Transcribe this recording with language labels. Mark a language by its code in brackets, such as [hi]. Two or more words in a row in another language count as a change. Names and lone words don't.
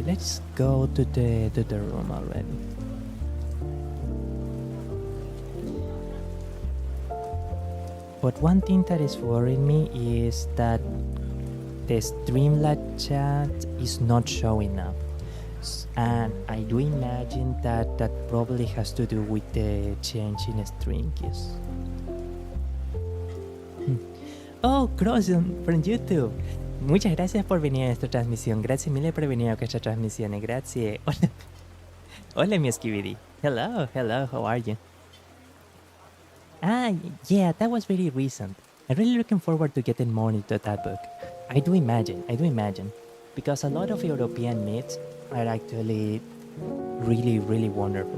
[en] Let's go to the room already. But one thing that is worrying me is that the Streamlabs chat is not showing up. And I do imagine that probably has to do with the change in string keys. Oh, Crosson from YouTube. [es] Muchas gracias por venir a nuestra transmisión. [it] Grazie mille per venire a questa trasmissione. Grazie. [es] Hola, mi Skibidi. [en] Hello, how are you? Yeah, that was very recent. I'm really looking forward to getting more into that book. I do imagine. Because a lot of European myths are actually really, really wonderful.